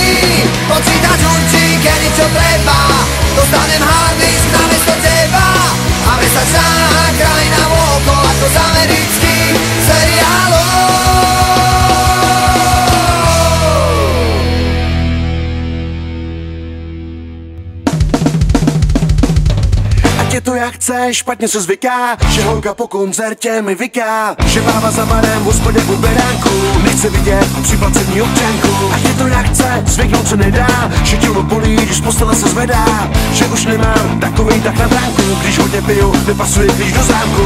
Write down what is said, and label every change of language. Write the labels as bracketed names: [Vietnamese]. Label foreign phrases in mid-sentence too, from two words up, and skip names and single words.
[Slovak] Počítať učí, kedy čo treba, dostanem hard disk namiesto teba. A mesačná krajina vôkol ako z amerických seriálov. [Czech] Je to jak chce, špatně se zvyká, že holka po koncertě mi vyká, že bába za barem v hospodě po beránku nechce vidět připlacení občanku. A je to jak chce, zvyknout se nedá, že tělo bolí, když z postele se zvedá, že už nemám takovej tak na bránku, když hodně piju, nepasuje klíč do zámku.